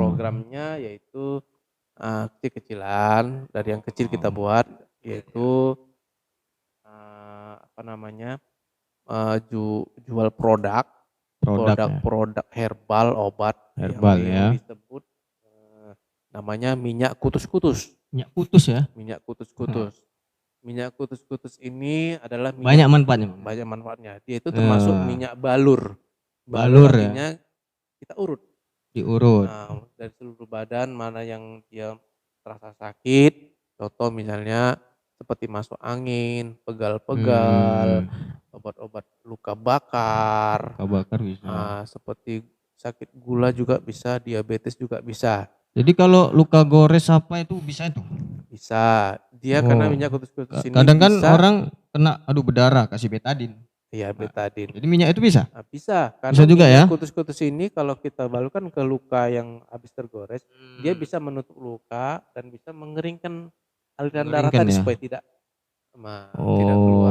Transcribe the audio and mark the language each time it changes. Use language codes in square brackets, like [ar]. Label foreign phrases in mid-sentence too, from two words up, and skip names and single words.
[id] programnya yaitu kecil-kecilan, dari yang kecil kita buat, yaitu apa namanya, jual produk ya. herbal, obat Herbal yang ya. disebut namanya minyak kutus-kutus. Minyak kutus ya. Minyak kutus-kutus. Minyak kutus-kutus ini adalah Banyak manfaatnya. banyak manfaatnya. Dia itu termasuk minyak balur. Balur ya. Artinya kita urut. Diurut. Nah, dari seluruh badan mana yang dia terasa sakit, contoh misalnya seperti masuk angin, pegal-pegal, obat-obat luka bakar. Luka bakar bisa. Seperti sakit gula juga bisa, diabetes juga bisa. Jadi kalau luka gores apa itu bisa itu? Bisa. Dia karena minyak kutus-kutus ini kadang kan bisa, orang kena berdarah kasih betadin. Iya, betadin. Jadi minyak itu bisa? Bisa. Karena Bisa juga ya? kutus-kutus ini kalau kita balurkan ke luka yang habis tergores, dia bisa menutup luka dan bisa mengeringkan aliran darah tadi ya? supaya tidak keluar.